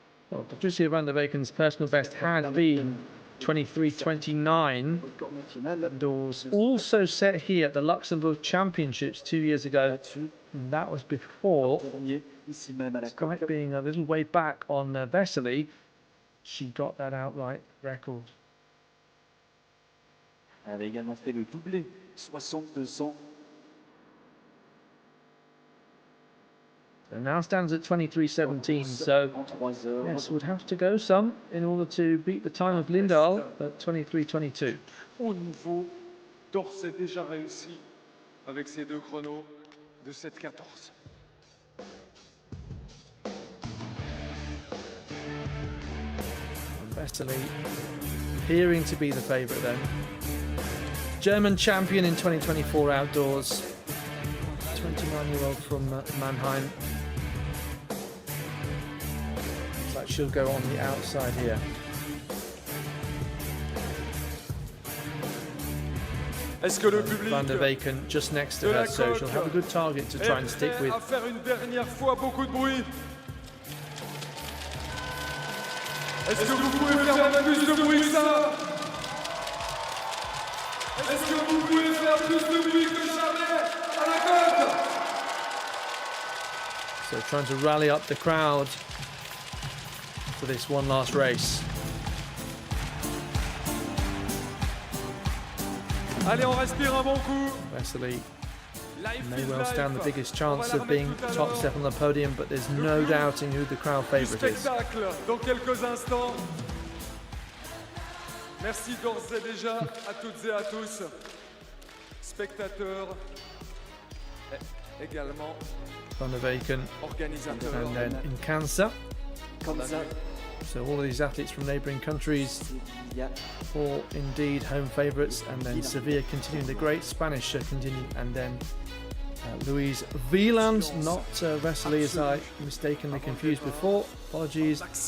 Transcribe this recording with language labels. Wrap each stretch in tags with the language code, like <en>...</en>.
<en>Well, Patricia Van der Weyken's personal best had been 23.29, and was also set here at the Luxembourg Championships 2 years ago. And that was before, despite being a little way back on Vesely, she got that outright record.</en> <fr>Elle avait également fait le doublé, 60-200.</fr> <en>And now stands at 23.17, so yes, would have to go some in order to beat the time of Lindahl at 23.22.</en> <fr>Au niveau d'ores et déjà réussi avec ces deux chronos de 7.14.</fr> <en>Vesely appearing to be the favourite then. German champion in 2024 outdoors. 29-year-old from Mannheim. Looks like she'll go on the outside here. Van der Weyken just next to her, so she'll have a good target to try and stick with.</en> <fr>Faire une dernière fois beaucoup de bruit. Est-ce que vous pouvez faire plus de bruit que ça? Est-ce que vous pouvez faire plus de bruit que jamais à la côte?</fr> <en>So trying to rally up the crowd for this one last race.</en> <fr>Allez, on respire un bon coup.</fr> <en>Vesely may well stand the biggest chance of being top step on the podium, but there's no doubting who the crowd favourite is.</en> <fr>Spectacle dans quelques instants. Merci d'ores et déjà à toutes et à tous, spectateurs, également</fr> <en>Van der Weyken,</en> <fr>organisateurs.</fr> <en>and then in Kansas. So all of these athletes from neighbouring countries, all indeed home favourites, and then Sevilla continuing, the great Spanish continuing, and then Louise Wieland, not Vesely as I mistakenly confused before, apologies.</en>